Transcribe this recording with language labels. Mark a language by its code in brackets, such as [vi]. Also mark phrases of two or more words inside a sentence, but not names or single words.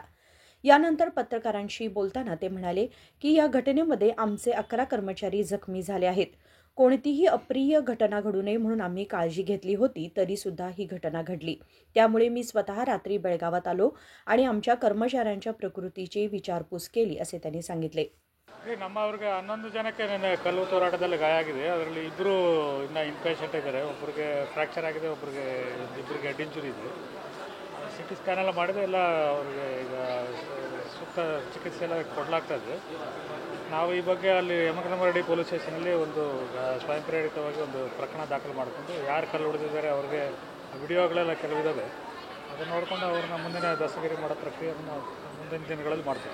[mr] यानंतर पत्रकारांशी बोलताना ते म्हणाले की या घटनेमध्ये आमचे 11 कर्मचारी जखमी झाले आहेत. कोणतीही अप्रिय घटना घडू नये म्हणून आम्ही काळजी घेतली होती, तरी सुद्धा ही घटना घडली. त्यामुळे मी स्वतः रात्री बेळगावात आलो आणि आमच्या कर्मचाऱ्यांच्या प्रकृतीची विचारपूस केली, असे त्यांनी सांगितले. [kn] ನಮ್ಮವ್ರಿಗೆ 11 ಜನಕ್ಕೆ ನೆನ್ನೆ ಕಲ್ಲು ತೂರಾಟದಲ್ಲಿ ಗಾಯ ಆಗಿದೆ. ಅದರಲ್ಲಿ ಇಬ್ಬರು ಇನ್ನೂ ಇನ್ಪೇಷೆಂಟ್ ಇದ್ದಾರೆ. ಒಬ್ಬರಿಗೆ ಫ್ರ್ಯಾಕ್ಚರ್ ಆಗಿದೆ, ಇಬ್ಬರಿಗೆ [en] head injury [kn] ಇದೆ. [en] CT scan [kn] ಎಲ್ಲ ಮಾಡಿದೆ, ಎಲ್ಲ ಅವ್ರಿಗೆ ಈಗ ಸೂಕ್ತ ಚಿಕಿತ್ಸೆ ಎಲ್ಲ ಕೊಡಲಾಗ್ತಾ ಇದೆ. ನಾವು ಈ ಬಗ್ಗೆ ಅಲ್ಲಿ ಯಮಕನಮರಡಿ ಪೊಲೀಸ್ ಸ್ಟೇಷನಲ್ಲಿ ಒಂದು ಸ್ವಯಂ ಪ್ರೇರಿತವಾಗಿ ಒಂದು ಪ್ರಕರಣ ದಾಖಲು ಮಾಡಿಕೊಂಡು ಯಾರು ಕಲ್ಲು ಹೊಡೆದಿದ್ದಾರೆ ಅವ್ರಿಗೆ ವಿಡಿಯೋಗಳೆಲ್ಲ ಕೆಲವಿದ್ದಾವೆ, ಅದನ್ನು ನೋಡಿಕೊಂಡು ಅವ್ರನ್ನ ಮುಂದಿನ ದಸ್ತಗಿರಿ ಮಾಡೋ ಪ್ರಕ್ರಿಯೆಯನ್ನು ಮುಂದಿನ ದಿನಗಳಲ್ಲಿ ಮಾಡ್ತೀವಿ.